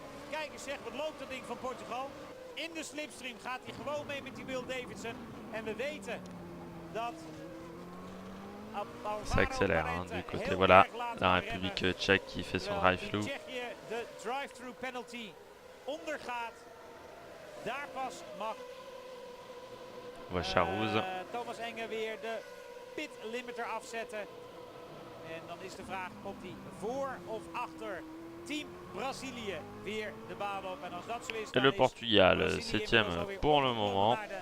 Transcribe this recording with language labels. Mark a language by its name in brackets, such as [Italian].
[Dutch] Kijk eens zeg, wat loopt dat ding van Portugal. In de slipstream gaat hij gewoon mee met die Will Davidson. En we weten dat... [French] Ça accélère hein, du côté, voilà, la République tchèque qui fait son drive-through. [Dutch] De drive-through penalty ondergaat. Daar pas mag Charouz. Thomas Enge weer de pit limiter afzetten. En dan is de vraag, komt hij voor of achter Team Brazilië weer de baan op. En als dat zo is, [French] et le Portugal, 7e pour le moment.